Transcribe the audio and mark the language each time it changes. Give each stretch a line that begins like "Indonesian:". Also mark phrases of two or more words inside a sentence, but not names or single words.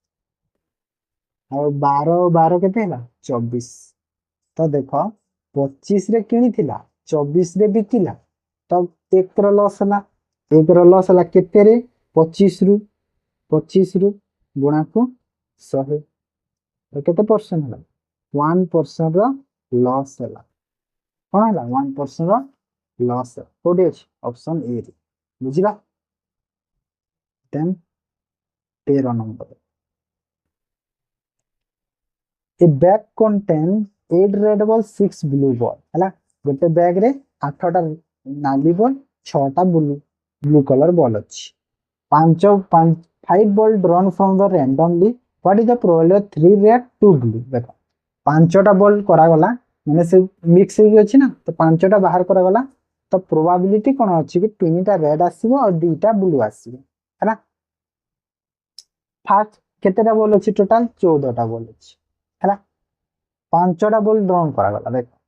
Odia: ଆଉ 12 କେତେ ହେଲା 24 ତ ଦେଖ 25 ରେ କିଣିଥିଲା 24 ରେ ବିକିଲା ତ 1 ର ଲସ୍ ହେଲା 1 ର ଲସ୍ ହେଲା କେତେରେ 25 ରୁ ଗୁଣାକୁ 100 ତ କେତେ ପରସେଣ୍ଟ ହେଲା 1% ର ଲସ୍ ହେଲା କଣ ହେଲା 1% ର ଲସ୍ କୋଉଠି ଅଛି
English: option A
Odia: ରେ ବୁଝିଲା
English: then 13 number a bag contain 8 red ball 6 blue ball
Odia: ହେଲା ଗୋଟେ ବ୍ୟାଗ ରେ 8ଟା ନାଲି ବଲ୍ 6ଟା ବ୍ଲୁ କଲର ବଲ୍ ଅଛି
English: 5 ball drawn from the randomly what is the probability of 3 red 2 blue
Odia: ଦେଖ 5ଟା ବଲ୍ କରାଗଲା ମାନେ ସେ ମିକ୍ସ ହେଇକି ଅଛି ନା ତ 5ଟା ବାହାର କରାଗଲା ତ ପ୍ରୋବାବିଲିଟି କଣ ଅଛି କି 3ଟା ରେଡ୍ ଆସିବ ଆଉ 2ଟା ବ୍ଲୁ ଆସିବ ହେଲା ଫାର୍ଷ୍ଟ କେତେଟା ବଲ୍ ଅଛି ଟୋଟାଲ 14ଟା ବଲ୍ ଅଛି ହେଲା 5ଟା
English: ball drawn
Odia: କରାଗଲା ଦେଖ